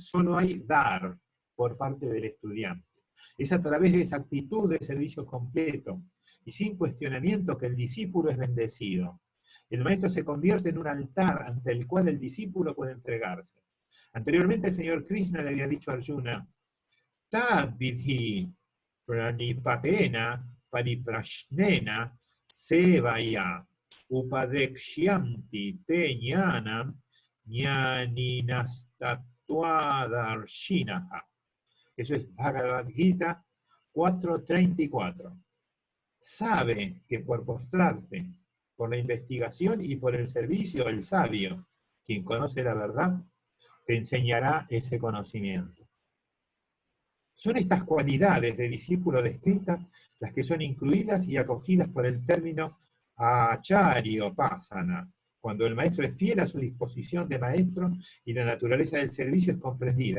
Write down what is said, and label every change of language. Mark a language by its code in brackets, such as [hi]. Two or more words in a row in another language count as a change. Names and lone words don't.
[es] Solo hay dar por parte del estudiante. Es a través de esa actitud de servicio completo y sin cuestionamiento que el discípulo es bendecido. El maestro se convierte en un altar ante el cual el discípulo puede entregarse. Anteriormente el señor Krishna le había dicho a Arjuna, [sa] तद् विद्धि प्रणिपातेन परिप्रश्नेन सेवया उपदेक्ष्यन्ति ते ज्ञानं ज्ञानिनस्तत्त्वदर्शिनः. [es] Eso es Bhagavad Gita 4.34. Sabe que por postrarte, por la investigación y por el servicio, el sabio, quien conoce la verdad, te enseñará ese conocimiento. Son estas cualidades de discípulo descritas las que son incluidas y acogidas por el término Acharya-Upasana, cuando el maestro es fiel a su disposición de maestro y la naturaleza del servicio es comprendida.